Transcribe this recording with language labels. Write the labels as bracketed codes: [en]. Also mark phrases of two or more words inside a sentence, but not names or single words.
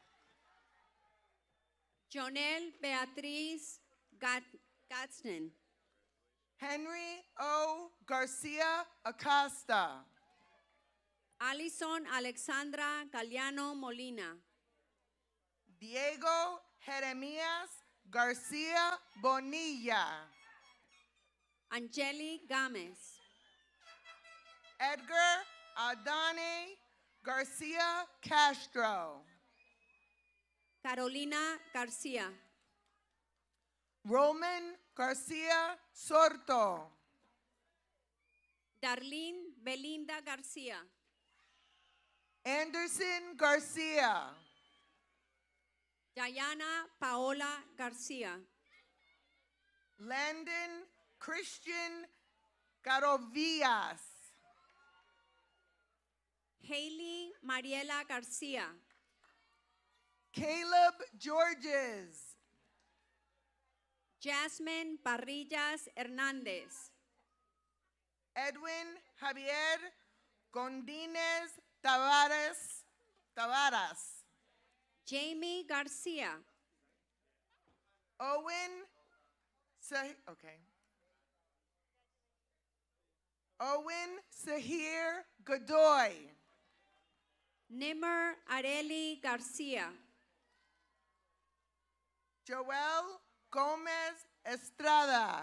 [en] Jonel Beatriz Gadsden. Henry O. Garcia Acosta. Alison Alexandra Galeano Molina. Diego Jeremias Garcia Bonilla. Angeli Gámez. Edgar Adane Garcia Castro. Carolina Garcia. Roman Garcia Sorto. Darlene Belinda Garcia. Anderson Garcia. Diana Paola Garcia. Landon Christian Garovillas. Haley Mariela Garcia. Caleb Georges. Jasmine Parrillas Hernández. Edwin Javier Gondínez Tavares. Jamie Garcia. Owen Sahir Godoy. Nimmer Areli Garcia. Joel Gomez Estrada.